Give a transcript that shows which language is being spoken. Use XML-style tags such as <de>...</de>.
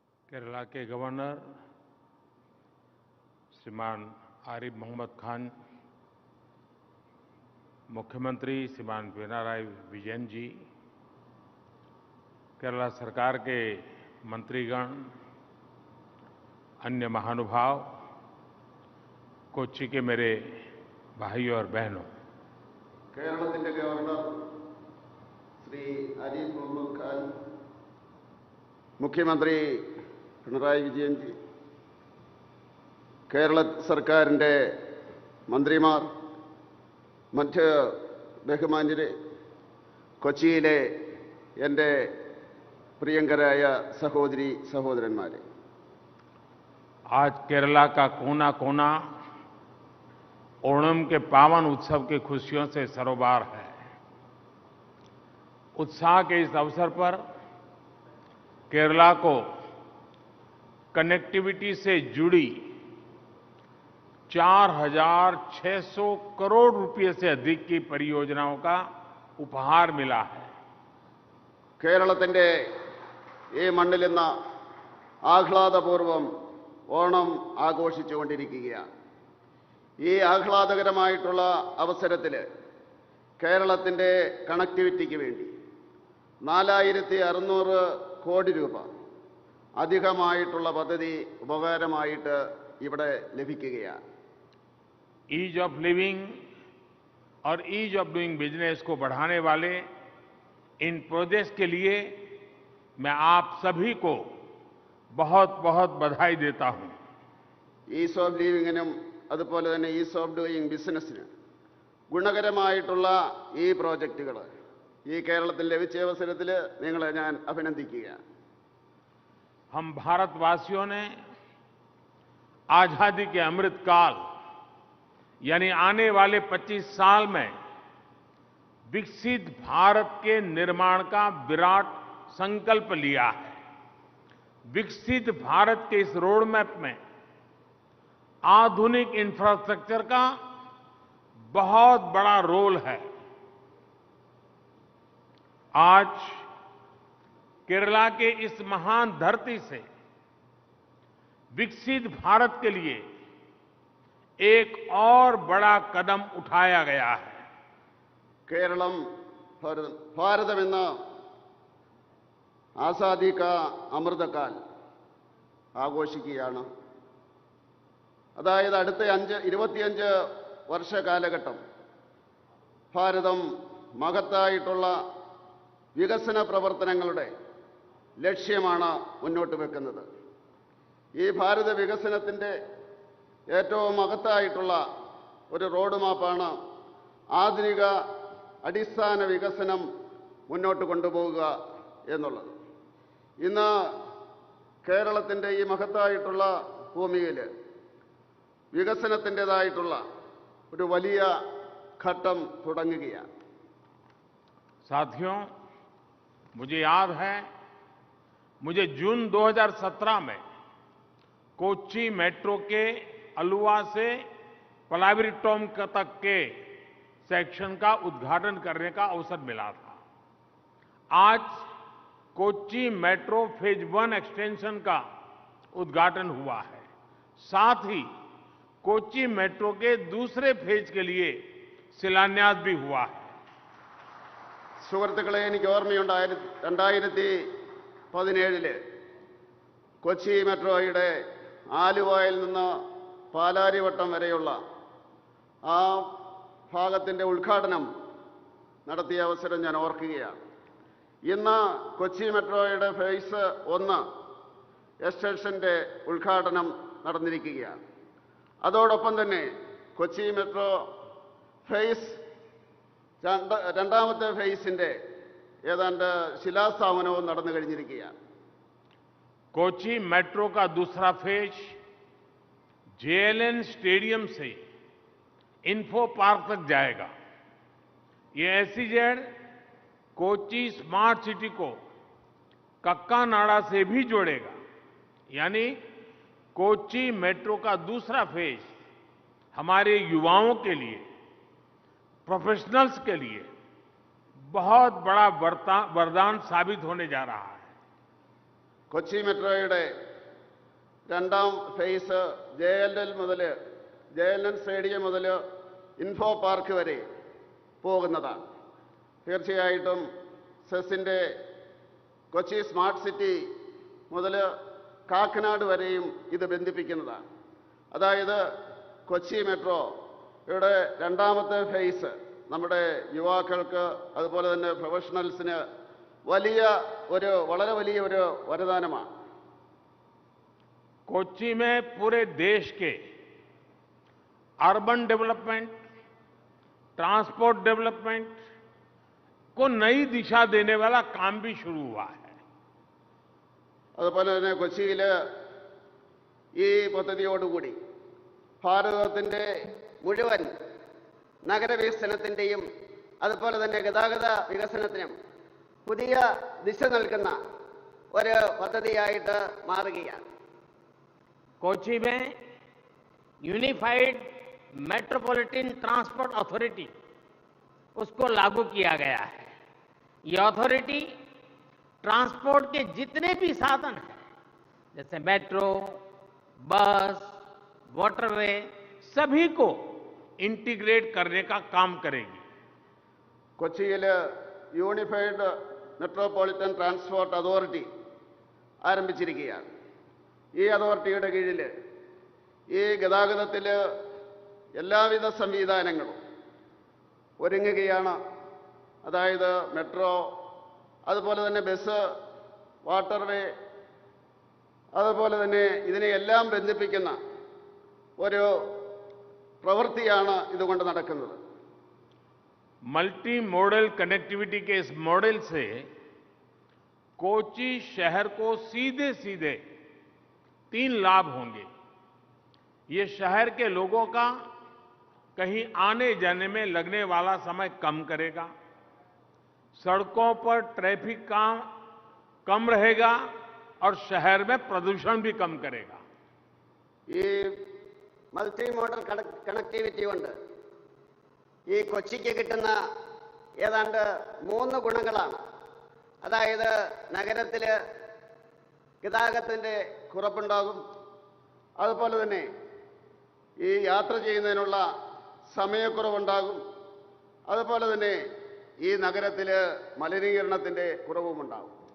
<hi>केरला के गवर्नर श्रीमान आरिफ मोहम्मद खान, मुख्यमंत्री श्रीमान पिनराई विजयन जी, केरला सरकार के मंत्रीगण, अन्य महानुभाव, कोच्चि के मेरे भाइयों और बहनों,</hi> <ml>കേരളത്തിന്റെ ഗവർണർ ശ്രീ ആരിഫ് മുഹമ്മദ് ഖാൻ, മുഖ്യമന്ത്രി പിണറായി വിജയൻ ജി, കേരള സർക്കാരിന്റെ മന്ത്രിമാർ, മറ്റ് ബഹുമാന്യരെ, കൊച്ചിയിലെ എൻ്റെ പ്രിയങ്കരായ സഹോദരി സഹോദരന്മാരെ,</ml> <hi>आज केरला का कोना कोना ओणम के पावन उत्सव की खुशियों से सरोबार है। उत्साह के इस अवसर पर केरला को कनेक्टिविटी से जुड़ी 4,600 करोड़ रुपए से अधिक की परियोजनाओं का उपहार मिला है।</hi> <ml>കേരളത്തിന്റെ ഈ മണ്ണിൽ ഇന്ന് ആഹ്ലാദപൂർവ്വം ഓണം ആഘോഷിച്ചുകൊണ്ടിരിക്കുകയാണ്. ഈ ആഹ്ലാദകരമായിട്ടുള്ള അവസരത്തിൽ കേരളത്തിന്റെ കണക്ടിവിറ്റിക്ക് വേണ്ടി 4,600 കോടി രൂപ അധികമായിട്ടുള്ള പദ്ധതി ഉപകാരമായിട്ട് ഇവിടെ ലഭിക്കുകയാണ്.</ml> <hi>ईज ऑफ लिविंग और ईज ऑफ डूइंग बिजनेस को बढ़ाने वाले इन प्रोजेक्ट्स के लिए मैं आप सभी को बहुत बहुत बधाई देता हूं।</hi> <ml>ഈസ് ഓഫ് ലിവിങ്ങിനും അതുപോലെ തന്നെ ഈസ് ഓഫ് ഡൂയിങ് ബിസിനസ്സിനും ഗുണകരമായിട്ടുള്ള ഈ പ്രോജക്റ്റുകൾ ഈ കേരളത്തിൽ ലഭിച്ച അവസരത്തിൽ നിങ്ങളെ ഞാൻ അഭിനന്ദിക്കുകയാണ്.</ml> <hi>हम भारतवासियों ने आजादी के अमृत काल यानी आने वाले 25 साल में विकसित भारत के निर्माण का विराट संकल्प लिया है। विकसित भारत के इस रोड मैप में आधुनिक इंफ्रास्ट्रक्चर का बहुत बड़ा रोल है। आज केरला के इस महान धरती से विकसित भारत के लिए एक और बड़ा कदम उठाया गया है।</hi> <ml>കേരളം ഭാരതമെന്ന ആസാദി കാ അമൃതകാൽ ആഘോഷിക്കുകയാണ്. അതായത് അടുത്ത 25 വർഷ കാലഘട്ടം ഭാരതം മഹത്തായിട്ടുള്ള വികസന പ്രവർത്തനങ്ങളുടെ ലക്ഷ്യമാണ് മുന്നോട്ട് വെക്കുന്നത്. ഈ ഭാരത വികസനത്തിൻ്റെ ഏറ്റവും മഹത്തായിട്ടുള്ള ഒരു റോഡ് മാപ്പാണ് ആധുനിക അടിസ്ഥാന വികസനം മുന്നോട്ട് കൊണ്ടുപോകുക എന്നുള്ളത്. ഇന്ന് കേരളത്തിൻ്റെ ഈ മഹത്തായിട്ടുള്ള ഭൂമിയിൽ വികസനത്തിൻ്റെതായിട്ടുള്ള ഒരു വലിയ ഘട്ടം തുടങ്ങുകയാണ്.</ml> <hi>साथियों, मुझे याद है, मुझे जून 2017 में कोच्चि मेट्रो के अलुवा से पलावीरटोम तक के सेक्शन का उद्घाटन करने का अवसर मिला था. आज कोच्चि मेट्रो फेज 1 एक्सटेंशन का उद्घाटन हुआ है. साथ ही कोच्चि मेट्रो के दूसरे फेज के लिए शिलान्यास भी हुआ है.</hi> <ml>സുഹൃത്തുക്കളെ, എനിക്ക് ഓർമ്മയുണ്ട് 2017 കൊച്ചി മെട്രോയുടെ ആലുവയിൽ നിന്ന് പാലാരിവട്ടം വരെയുള്ള ആ ഭാഗത്തിൻ്റെ ഉദ്ഘാടനം നടത്തിയ അവസരം ഞാൻ ഓർക്കുകയാണ്. ഇന്ന് കൊച്ചി മെട്രോയുടെ ഫേസ് 1 എക്സ്റ്റൻഷൻ്റെ ഉദ്ഘാടനം നടന്നിരിക്കുകയാണ്. അതോടൊപ്പം തന്നെ കൊച്ചി മെട്രോ ഫേസ് രണ്ടാമത്തെ ഫേസിൻ്റെ ഏതാണ്ട് ശിലാസ്ഥാപനവും നടന്നു കഴിഞ്ഞിരിക്കുകയാണ്.</ml> <hi>कोच्चि मेट्रो का दूसरा फेज जेएलएन स्टेडियम से इन्फो पार्क तक जाएगा. ये एसईजेड कोच्चि स्मार्ट सिटी को कक्कानाडा से भी जोड़ेगा. यानी कोच्चि मेट्रो का दूसरा फेज हमारे युवाओं के लिए, प्रोफेशनल्स के लिए बहुत बड़ा वरदान साबित होने जा रहा है.</hi> <ml>കൊച്ചി മെട്രോയുടെ രണ്ടാം ഫേസ് ജെഎൽഎൻ സ്റ്റേഡിയം മുതൽ ഇൻഫോ പാർക്ക് വരെ പോകുന്നതാണ്. തീർച്ചയായിട്ടും സെസിൻ്റെ കൊച്ചി സ്മാർട്ട് സിറ്റി മുതൽ കാക്കനാട് വരെയും ഇത് ബന്ധിപ്പിക്കുന്നതാണ്. അതായത് കൊച്ചി മെട്രോയുടെ രണ്ടാമത്തെ ഫേസ് നമ്മുടെ യുവാക്കൾക്ക് അതുപോലെ തന്നെ പ്രൊഫഷണൽസിന് വളരെ വലിയ ഒരു വരദാനമാണ്.</ml> <hi>कोच्चि में पूरे देश के अर्बन डेवलपमेंट, ट्रांसपोर्ट डेवलपमेंट को नई दिशा देने वाला काम भी शुरू हुआ है.</hi> <ml>അതുപോലെ തന്നെ കൊച്ചിയിൽ ഈ പദ്ധതിയോടുകൂടി ഭാരതത്തിൻ്റെ മുഴുവൻ നഗരവികസനത്തിൻ്റെയും അതുപോലെ തന്നെ ഗതാഗത വികസനത്തിനും പുതിയ ദിശ നൽകുന്ന ഒരു പദ്ധതിയായിട്ട് മാറുകയാണ്.</ml> <hi>कोच्चि में यूनिफाइड मेट्रोपॉलिटन ट्रांसपोर्ट अथॉरिटी उसको लागू किया गया है. ये अथॉरिटी ट्रांसपोर्ट के जितने भी साधन हैं जैसे मेट्रो, बस, वाटरवे, सभी को इंटीग्रेट करने का काम करेगी.</hi> <ml>കൊച്ചിയിൽ യൂണിഫൈഡ് മെട്രോപൊളിറ്റൻ ട്രാൻസ്പോർട്ട് അതോറിറ്റി ആരംഭിച്ചിരിക്കുകയാണ്. ഈ അതോറിറ്റിയുടെ കീഴിൽ ഈ ഗതാഗതത്തിൽ എല്ലാവിധ സംവിധാനങ്ങളും ഒരുങ്ങുകയാണ്. അതായത് മെട്രോ, അതുപോലെ തന്നെ ബസ്, വാട്ടർവേ, അതുപോലെ തന്നെ ഇതിനെയെല്ലാം ബന്ധിപ്പിക്കുന്ന ഒരു പ്രവൃത്തിയാണ് ഇതുകൊണ്ട് നടക്കുന്നത്.</ml> <hi>मल्टी मॉडल कनेक्टिविटी के इस मॉडल से कोच्चि शहर को सीधे सीधे 3 लाभ होंगे. ये शहर के लोगों का कहीं आने जाने में लगने वाला समय कम करेगा, सड़कों पर ट्रैफिक का कम रहेगा और शहर में प्रदूषण भी कम करेगा. ये</hi> <ml>മൾട്ടി മോഡൽ കണക്ടിവിറ്റി കൊണ്ട് ഈ കൊച്ചിക്ക് കിട്ടുന്ന ഏതാണ്ട് 3 ഗുണങ്ങളാണ്. അതായത് നഗരത്തിൽ ഗതാഗതത്തിൻ്റെ കുറവുണ്ടാകും, അതുപോലെ തന്നെ ഈ യാത്ര ചെയ്യുന്നതിനുള്ള സമയക്കുറവുണ്ടാകും, അതുപോലെ തന്നെ ഈ നഗരത്തിൽ മലിനീകരണത്തിൻ്റെ കുറവുമുണ്ടാകും.</ml>